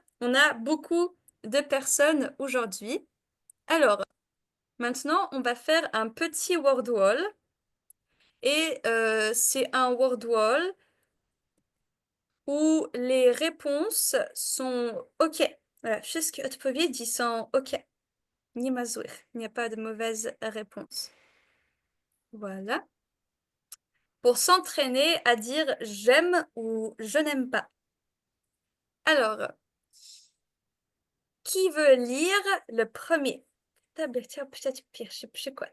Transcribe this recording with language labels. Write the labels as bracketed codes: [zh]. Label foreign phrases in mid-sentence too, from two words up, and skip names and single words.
[fr] On a beaucoup de personnes aujourd'hui. Alors, maintenant, on va faire un petit [en] word wall. [fr] Et c'est un [en] word wall [fr] où les réponses sont OK. Voilà, [pl] wszystkie odpowiedzi [fr] sont OK. [pl] Nie ma złych. [fr] Il n'y a pas de mauvaise réponse. Voilà. Pour s'entraîner à dire j'aime ou je n'aime pas. Alors, qui veut lire le premier? Peut-être pire, je sais quoi.